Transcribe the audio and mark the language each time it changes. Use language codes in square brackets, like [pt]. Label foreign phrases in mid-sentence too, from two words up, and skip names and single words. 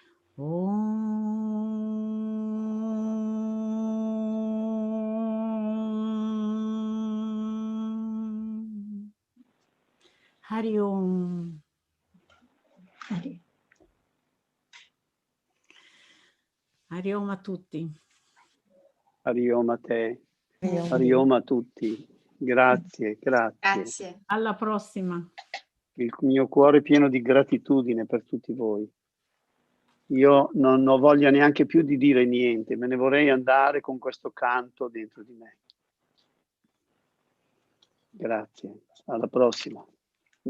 [sa] Om. Hari Om. Hari Om [it] a tutti. [sa] Hari Om [it] a te. [sa] Hari Om [it] a tutti. Grazie, grazie. Grazie. Alla prossima. Il mio cuore è pieno di gratitudine per tutti voi. Io non ho voglia neanche più di dire niente, me ne vorrei andare con questo canto dentro di me. Grazie, alla prossima.